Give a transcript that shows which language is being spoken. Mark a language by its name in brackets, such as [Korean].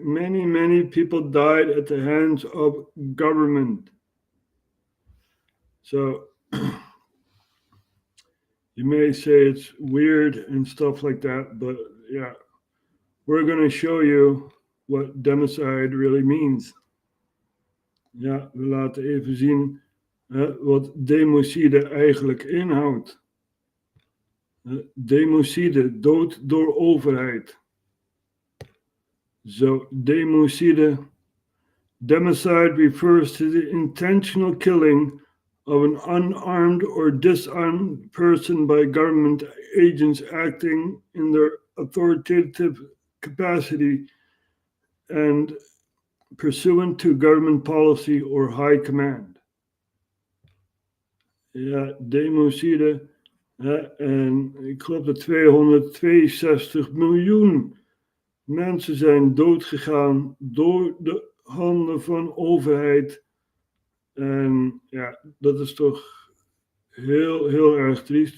[English] Many people died at the hands of government. So you may say it's weird and stuff like that, but yeah, we're going to show you what democide really means. [Dutch] Ja, we laten even zien wat democide eigenlijk inhoudt. Democide, dood door overheid. [English] So, democide refers to the intentional killing of an unarmed or disarmed person by government agents acting in their authoritative capacity and pursuant to government policy or high command. [Dutch] Ja, democide. En ik geloof dat 262 miljoen mensen zijn doodgegaan door de handen van overheid. En ja, dat is toch heel erg triest.